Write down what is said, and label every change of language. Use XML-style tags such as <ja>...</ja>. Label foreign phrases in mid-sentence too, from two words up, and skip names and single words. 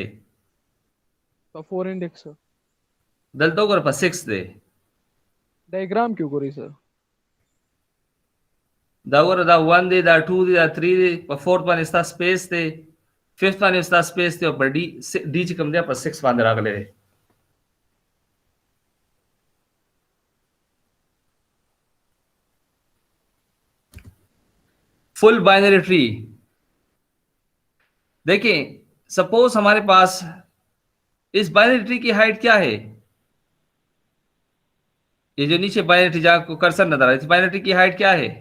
<ps>په 4 انډیکس دلته وګوره په 6 دی، ډایګرام کې وګورئ سر. دا وګوره دا 1 دی، دا 2 دی، دا 3 دی، په 4 باندې ستا سپیس دی، 5 باندې ستا سپیس دی، او په डी چې کوم دی په 6 باندې راغلی دی.</ps> <en>full binary tree</en> <hi>देखिए, सपोज हमारे पास इस</hi> <en>binary tree</en> <hi>की हाइट क्या है, ये जो नीचे बाइनरी जहाँ को कर्सर नजर आ रहा है, बाइनरी की हाइट क्या है?</hi>